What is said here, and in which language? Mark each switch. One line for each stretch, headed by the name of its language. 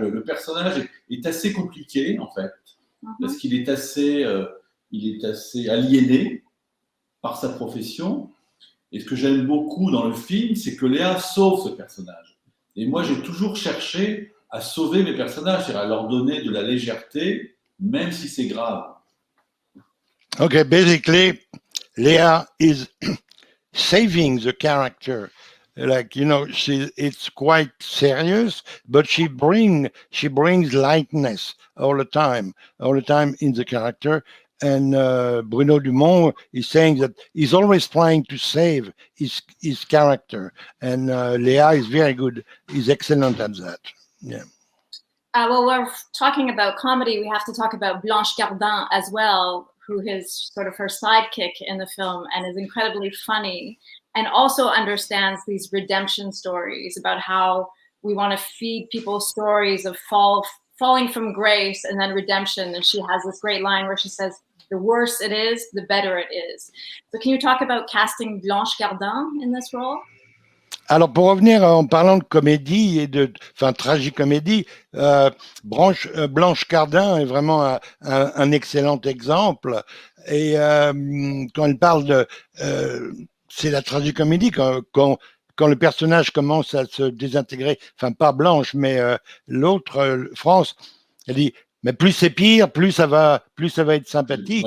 French: Le personnage est assez compliqué, en fait, parce qu'il est assez aliéné par sa profession. Et ce que j'aime beaucoup dans le film, c'est que Léa sauve ce personnage. Et moi, j'ai toujours cherché à sauver mes personnages, c'est-à-dire à leur donner de la légèreté, même si c'est grave.
English: Okay, basically, Léa is saving the character like, you know, it's quite serious, but she brings lightness all the time in the character. And Bruno Dumont is saying that he's always trying to save his character, and Léa is very good, is excellent at that. Yeah. Well, we're talking about comedy. We have to talk about Blanche Gardin as well, who is sort of her sidekick in the film and is incredibly funny, and also understands these redemption stories about how we want to feed people stories of falling from grace and then redemption. And she has this great line where she says, "The worse it is, the better it is." So can you talk about casting Blanche Gardin in this role?
French: Alors, pour revenir en parlant de comédie et tragicomédie, Blanche Gardin est vraiment un excellent exemple. Et quand elle parle de... c'est la tragicomédie, quand le personnage commence à se désintégrer, enfin pas Blanche, mais l'autre, France, elle dit, mais plus c'est pire, plus ça va être sympathique.